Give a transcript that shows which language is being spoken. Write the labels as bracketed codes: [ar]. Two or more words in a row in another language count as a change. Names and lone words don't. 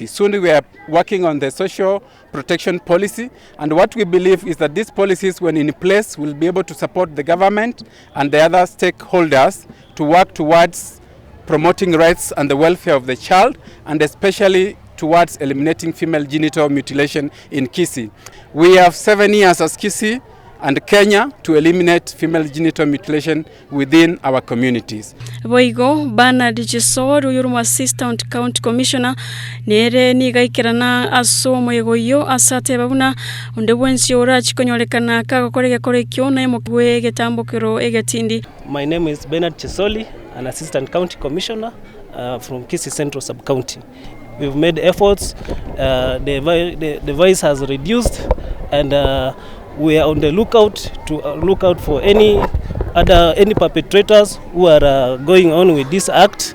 [en] Soon we are working on the Social Protection Policy, and what we believe is that these policies, when in place, will be able to support the government and the other stakeholders to work towards promoting rights and the welfare of the child, and especially towards eliminating female genital mutilation in Kisii. We have 7 years as Kisii and Kenya to eliminate female genital mutilation within our communities. [guz] Boigo bana dijesor uyuruma [en] assistant county commissioner [guz] nere nigaikirana asomo yegoyo asate babuna onde bwensi ora chikonyorekana kagokorege korekyo na emokwe getambokero egetindi. [en] My name is Bernard Chisoli, an assistant county commissioner from Kisii Central Sub-County. We've made efforts, the voice has reduced, and we are on the lookout to look out for any perpetrators who are going on with this act.